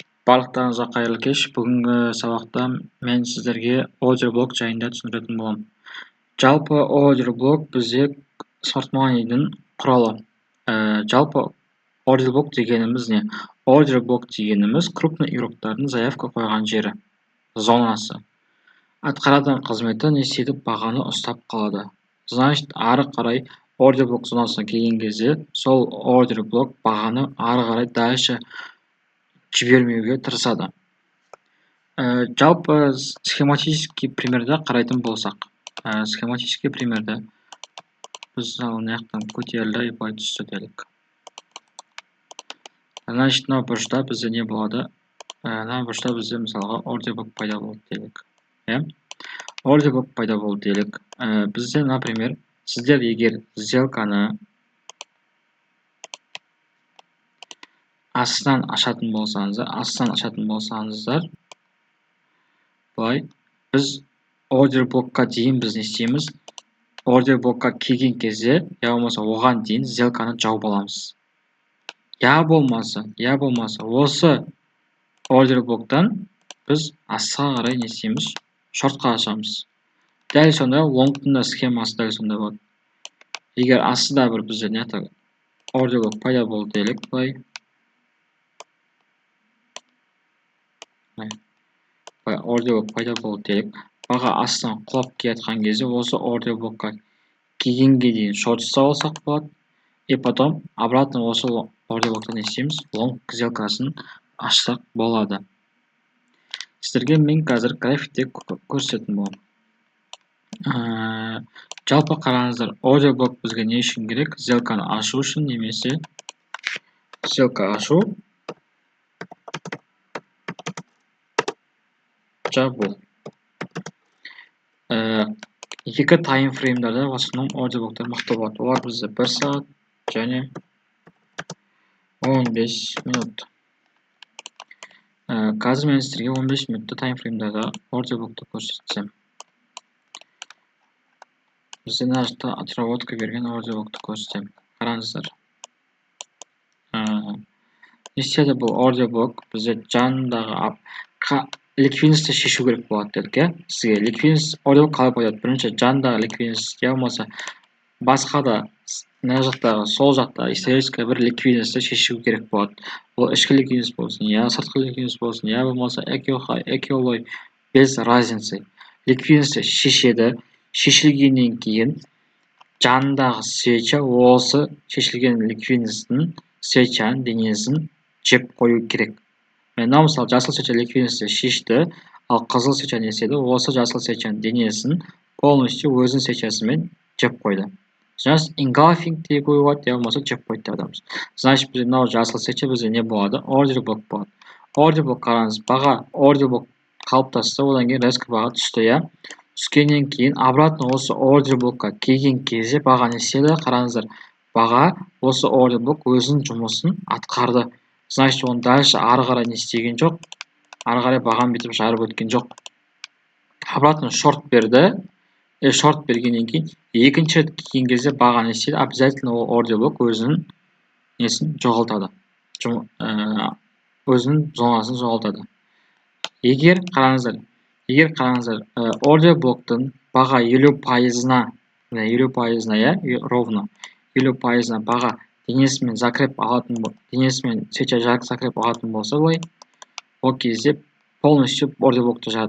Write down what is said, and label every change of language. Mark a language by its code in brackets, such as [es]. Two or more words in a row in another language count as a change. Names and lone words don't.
[kk] Барлықтарыңызға қайырлы кеш. Бүгінгі сабақта мен сіздерге [en] order block [kk] жайында түсіндіретін боламын. Жалпы [en] order block [kk] бізде [en] sort money'дің [kk] құралы. Жалпы [en] order block [kk] дегеніміз не? [en] Order block [kk] дегеніміз крупный игроктардың заявка қойған жері, зонасы. Атқаратын қызметі не істейді? Бағаны ұстап қалады. Значит, ары қарай [en] order block [kk] зонасына келген кезде, сол [en] order block [kk] бағаны ары қарай дальше жібермеуге тырысады. Жалпы [ru] схематический примерді [kk] қарайтын болсақ, [ru] схематический примерді [kk] біз мынаяқтан көтерілді и былай түсті делік. Значит, мына бұрышта бізде не болады? Мына бұрышта бізде мысалға [en] order block [kk] пайда болды делік. [en] Order block [kk] пайда болды делік. Бізде, например, сіздер егер сделканы астынан ашатын болсаңыздар, былай, біз [en] order blockқа [kk] дейін біз не істейміз? [en] Order blockқа [kk] келген кезде, я болмаса оған дейін сделканы жауып аламыз. Я болмаса, осы [en] order block'тан [kk] біз астыға қарай не істейміз? Шортқа ашамыз. Дәл сонда лонгтың да схемасы дәл сонда болады. Егер астыда бір бізде не [en] order block [kk] пайда болды делік, былай. [en] Order block [kk] пайда болды делік. Баға астынан құлап келатқан кезде осы [en] order blockқа [kk] келгенге дейін шорт ұстап алсақ болады. [ru] И потом обратно [kk] осы [en] order block'та [kk] не істейміз? Лонг сделкасын ашсақ болады. Сіздерге мен қазір графикте көрсететін боламын. Жалпы қараңыздар, [en] order block [kk] бізге не үшін керек? Сделканы ашу үшін немесе сделка ашу, жабу. Екі таймфреймдарда [ru] в основном [en] order block'тар [kk] мықты болады. Олар бізде 1 сағат және 15 минут. Қазір мен сіздерге 15 минутты таймфреймдарда [en] order block'ты [kk] көрсетсем. Бізде мына жақта отработка берген [en] order block'ты [kk] көрсетем. Қараңыздар. Не істеді бұл [en] order block? [kk] Бізде жанындағы ликвидностьті шешу керек болады дедік. Сізге ликвидность [en] order block [kk] қалай қояды? Бірінші жанындағы ликвидность, я болмаса басқа да мына жақтағы сол жақта исторический бір ликвидностьті шешу керек болады. Ол ішкі ликвидность болсын, я сыртқы ликвидность болсын, я болмаса экиолой [ru] без разницы. [kk] Ликвидностьті шешеді. Шешілгеннен кейін жанындағы свеча осы шешілген ликвидностьтің свечаның денесін жеп қою керек. Мына мысалы жасыл свеча ликвидностьті шешті, ал қызыл свеча не істеді? Осы жасыл свечаның денесін полностью өзінің свечасымен жеп қойды. Значит, engulfing деп қоюға, я болмаса жеп қойды деп адамыз. Значит, бізде мынау жасыл свеча бізде не болады? [en] Order block [kk] болады. [en] Order block [kk] қараңыз, баға [en] order block [kk] қалыптасты, одан кейін резко баға түсті, я. Түскеннен кейін обратно осы [en] order blockқа [kk] келген кезде баға не істеді? Қараңыздар, баға осы [en] order block [kk] өзінің жұмысын атқарды. Значит, оны дальше ары қарай не істеген жоқ, ары қарай бағаны бүйтіп жарып өткен жоқ. Обратно шорт берді. Шорт бергеннен кейін екінші рет келген кезде баға не істейді? Обязательно ол [en] order block [kk] өзінің несін жоғалтады. Өзінің зонасын жоғалтады. Егер қараңыздар, [en] order block'тың [kk] баға 50%-на, я, ровно 50%-на баға денесімен закреп алатын, денесімен свеча закреп алатын болса, ол кезде полностью [en] order block'ты [kk] жады.